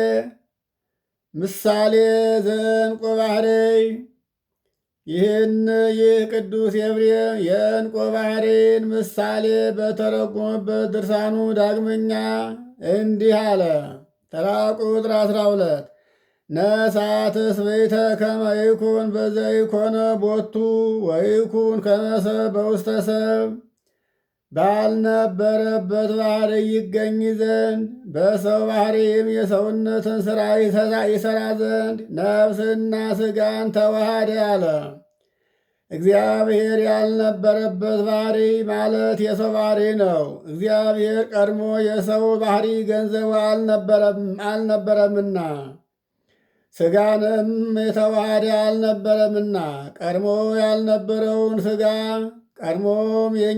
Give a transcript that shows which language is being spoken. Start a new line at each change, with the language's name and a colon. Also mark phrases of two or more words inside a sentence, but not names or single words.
Geez: ምሳሌ ዘዕንቆ ባሕርይ።
Amharic: ይህ ቅዱስ ኤፍሬም የዕንቆ ባሕርይን ምሳሌ በተረጎመበት ድርሳኑ ዳግመኛ እንዲህ አለ። ተራ ቁጥር 12
Geez: ነሣ ትስብእተ ከመ ይኩን በዘይኮነ ቦቱ ወይኩን ከመ ሰብ በውስተ ሰብ።
Amharic: ባልነበረበት ባሕርይ ይገኝ ዘንድ በሰው ባሕርይም የሰውነትን ሥራ ይሠራ ዘንድ ነፍስና ሥጋን ተዋሃደ አለ። እግዚአብሔር ያልነበረበት ባሕርይ ማለት የሰው ባሕርይ ነው። እግዚአብሔር ቀድሞ የሰው ባሕርይ ገንዘቡ አልነበረምና ሥጋንም የተዋሃደ አልነበረምና ቀድሞ ያልነበረውን ሥጋ ቀድሞም